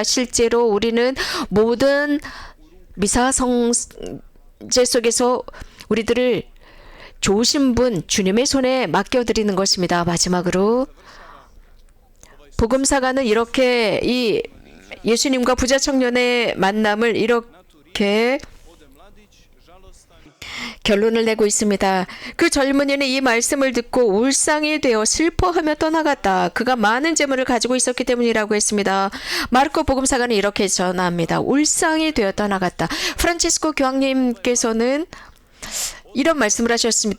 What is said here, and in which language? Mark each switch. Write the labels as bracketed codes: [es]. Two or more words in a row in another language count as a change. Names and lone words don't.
[ko] 실제로 우리는 모든 미사성제 속에서 우리들을 좋으신 분 주님의 손에 맡겨드리는 것입니다. 마지막으로 복음사가는 이렇게 이 예수님과 부자 청년의 만남을 이렇게 [hr] ode mladić, žalostan, [ko] 결론을 내고 있습니다. 그 젊은이는 이 말씀을 듣고 울상이 되어 슬퍼하며 떠나갔다. 그가 많은 재물을 가지고 있었기 때문이라고 했습니다. 마르코 복음사가는 이렇게 전합니다. 울상이 되어 떠나갔다. 프란치스코 교황님께서는 이런 말씀을 하셨습니다.